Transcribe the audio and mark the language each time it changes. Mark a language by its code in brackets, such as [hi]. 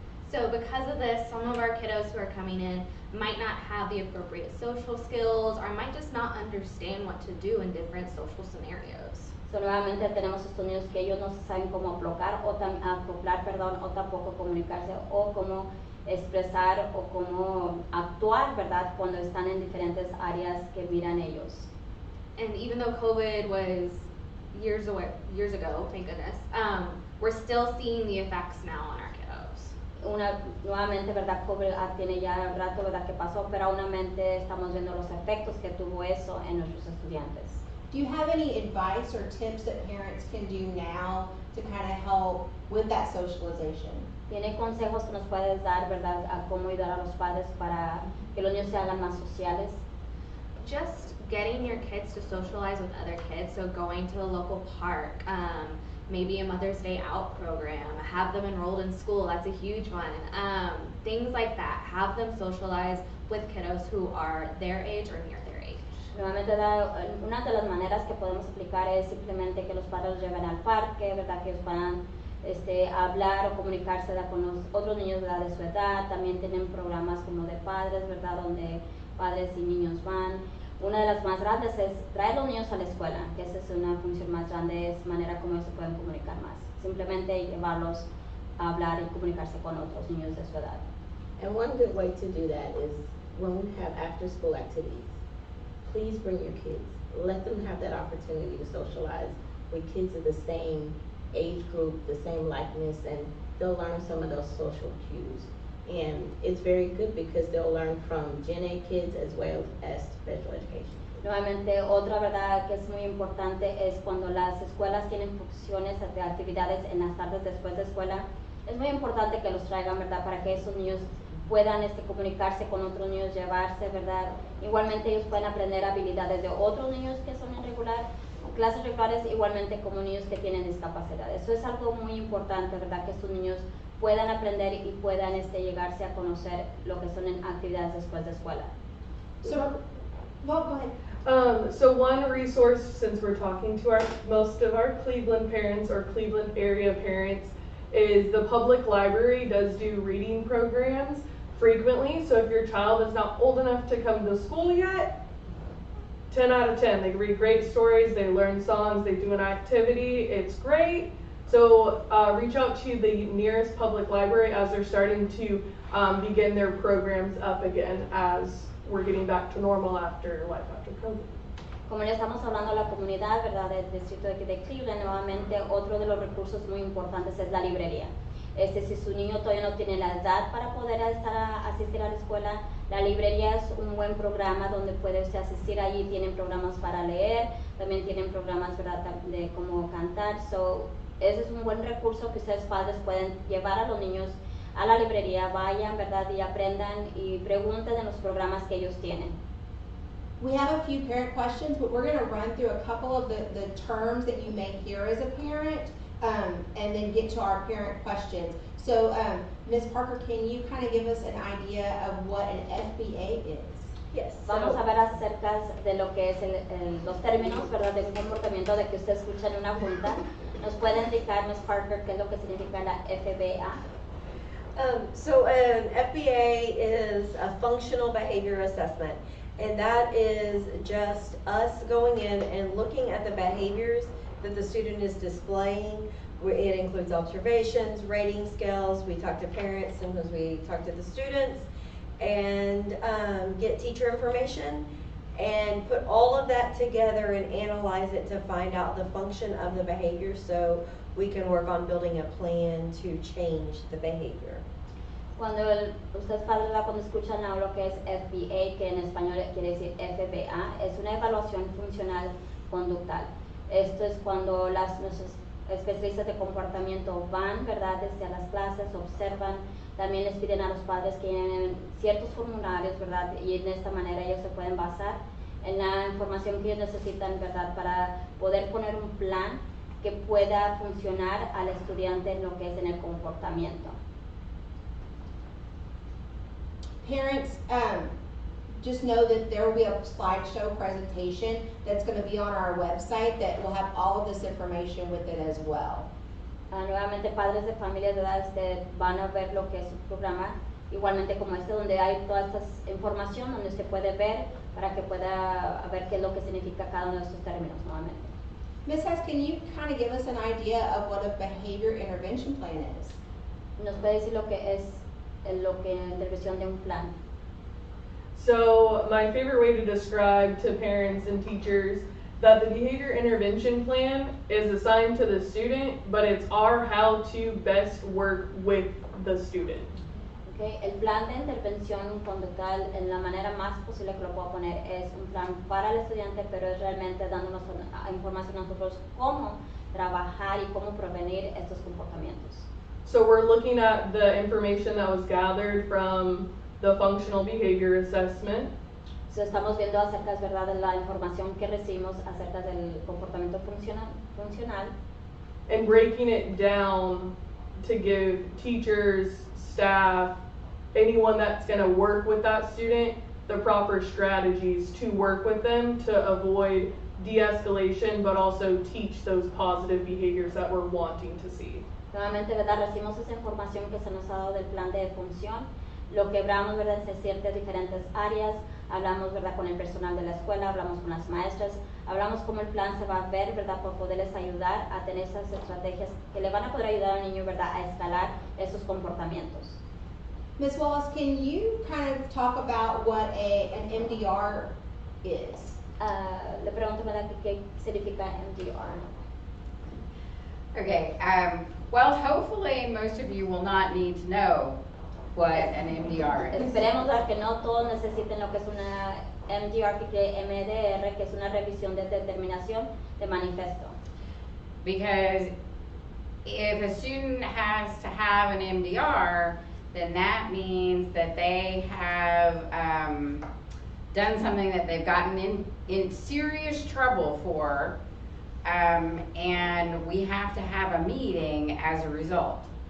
[en] So because of this, some of our kiddos who are coming in might not have the appropriate social skills, or might just not understand what to do in different social scenarios. [es] So, nuevamente tenemos estos niños que ellos no saben cómo acoplar, o tampoco comunicarse, o cómo expresar, o cómo actuar, ¿verdad? Cuando están en diferentes áreas que miran ellos. [en] And even though COVID was years ago, thank goodness, we're still seeing the effects now on our kiddos. [es] Nuevamente, ¿verdad? COVID tiene ya rato, ¿verdad? Que pasó, pero aunamente estamos viendo los efectos que tuvo eso en nuestros estudiantes. [en] Do you have any advice or tips that parents can do now to kind of help with that socialization? [es] ¿Tiene consejos que nos puedes dar, verdad, a cómo ayudar a los padres para que los niños se hagan más sociales? [en] Just getting your kids to socialize with other kids, so going to the local park, maybe a Mother's Day Out program, have them enrolled in school, that's a huge one. Things like that, have them socialize with kiddos who are their age or near their age. [es] Nuevamente, una de las maneras que podemos aplicar es simplemente que los padres los lleven al parque, ¿verdad? Que ellos puedan hablar o comunicarse, ¿verdad? Con los otros niños, ¿verdad? De su edad. También tienen programas como de padres, ¿verdad? Donde padres y niños van. Una de las más grandes es traer los niños a la escuela, que esa es una función más grande, es manera como ellos se pueden comunicar más. Simplemente llevarlos a hablar y comunicarse con otros niños de su edad. [en] And one good way to do that is when we have after school activities, please bring your kids. Let them have that opportunity to socialize with kids of the same age group, the same likeness, and they'll learn some of those social cues. And it's very good because they'll learn from Gen A kids as well as special education. [es] Nuevamente, otra verdad que es muy importante es cuando las escuelas tienen funciones de actividades en las tardes después de escuela. Es muy importante que los traigan, ¿verdad? Para que esos niños puedan comunicarse con otros niños, llevarse, ¿verdad? Igualmente ellos pueden aprender habilidades de otros niños que son clases regulares, igualmente como niños que tienen discapacidad. Eso es algo muy importante, ¿verdad? Que estos niños puedan aprender y puedan llegarse a conocer lo que son en actividades después de escuela. [en] So, well, go ahead. So one resource, since we're talking to most of our Cleveland parents or Cleveland area parents, is the public library does do reading programs frequently. So if your child is not old enough to come to school yet, 10 out of 10. They read great stories, they learn songs, they do an activity, it's great. So reach out to the nearest public library as they're starting to begin their programs up again as we're getting back to normal after life after COVID. [es] Como le estamos hablando a la comunidad, ¿verdad? Del distrito de Cleveland, nuevamente otro de los recursos muy importantes es la librería. Si su niño todavía no tiene la edad para poder asistir a la escuela, la librería es un buen programa donde puede usted asistir. Allí tienen programas para leer, también tienen programas, ¿verdad? De cómo cantar. Ese es un buen recurso que ustedes padres pueden llevar a los niños a la librería, vayan, ¿verdad? Y aprendan y pregunten de los programas que ellos tienen. [en] We have a few parent questions, but we're going to run through a couple of the terms that you may hear as a parent, and then get to our parent questions. So, Ms. Parker, can you kind of give us an idea of what an FBA is? Yes. [es] Vamos a ver acerca de lo que es los términos, ¿verdad? De un comportamiento de que usted escucha en una junta. ¿Nos puede indicar, Ms. Parker, qué es lo que significa la FBA? [en] So an FBA is a functional behavior assessment, And that is just us going in and looking at the behaviors that the student is displaying. It includes observations, rating scales, we talk to parents, sometimes we talk to the students, and get teacher information, and put all of that together and analyze it to find out the function of the behavior so we can work on building a plan to change the behavior. [es] Ustedes padres, cuando escuchan lo que es FBA, que en español quiere decir FBA, es una evaluación funcional conductal. Esto es cuando nuestros especialistas de comportamiento van, ¿verdad?, desde las clases, observan, también les piden a los padres que llenen ciertos formularios, ¿verdad?, y en esta manera ellos se pueden basar en la información que ellos necesitan, ¿verdad?, para poder poner un plan que pueda funcionar al estudiante en lo que es en el comportamiento. [en] Parents, just know that there will be a slideshow presentation that's going to be on our website that will have all of this information with it as well. [es] Nuevamente, padres de familia, ¿verdad?, van a ver lo que es un programa, igualmente como donde hay toda esta información, donde usted puede ver para que pueda ver qué es lo que significa cada uno de estos términos nuevamente. [en] Ms. Hess, can you kind of give us an idea of what a behavior intervention plan is? [es] ¿Nos puede decir lo que es intervención de un plan? [en] So my favorite way to describe to parents and teachers that the behavior intervention plan is assigned to the student, but it's our how to best work with the student. Okay. [es] El plan de intervención conductual, en la manera más posible que lo puedo poner, es un plan para el estudiante, pero es realmente dándonos información a nosotros cómo trabajar y cómo prevenir estos comportamientos. [en] So we're looking at the information that was gathered from the functional behavior assessment. [es] So estamos viendo acerca, es verdad, de la información que recibimos acerca del comportamiento funcional. [en] And breaking it down to give teachers, staff, anyone that's going to work with that student, the proper strategies to work with them to avoid de-escalation, but also teach those positive behaviors that we're wanting to see. [es] Nuevamente, ¿verdad?, recibimos esa información que se nos ha dado del plan de función, lo quebramos, ¿verdad?, en ciertas diferentes áreas, hablamos, ¿verdad?, con el personal de la escuela, hablamos con las maestras, hablamos cómo el plan se va a ver, ¿verdad?, por poderles ayudar a tener esas estrategias que le van a poder ayudar al niño, ¿verdad?, a escalar esos comportamientos. [en] Ms. Wallace, can you kind of talk about what an MDR is? [es] Le pregunto, ¿verdad?, qué significa MDR. [en] Okay, well, hopefully most of you will not need to know what an MDR is. [es] Esperemos que no todos necesiten lo que es una MDR, que MDR, que es una revisión de determinación de manifiesto. [en] Because if a student has to have an MDR, then that means that they have done something that they've gotten in serious trouble for, and we have to have a meeting as a result.